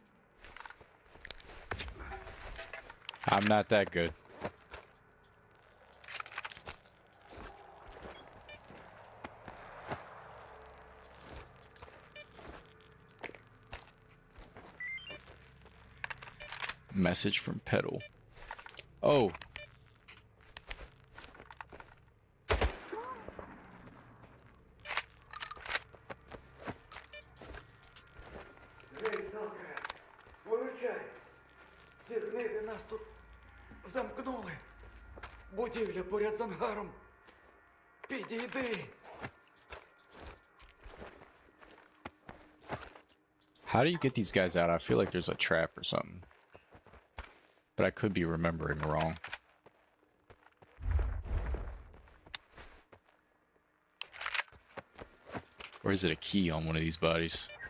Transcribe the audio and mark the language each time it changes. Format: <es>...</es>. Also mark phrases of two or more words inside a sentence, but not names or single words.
<en>I'm not that good. Message from Petal. Oh.</en> <uk>Виручай! Ці гниди нас тут замкнули. Будівля поряд з ангаром. Підійди.</uk> <en>How do you get these guys out? I feel like there's a trap or something. But I could be remembering wrong. Or is it a key on one of these bodies?</en>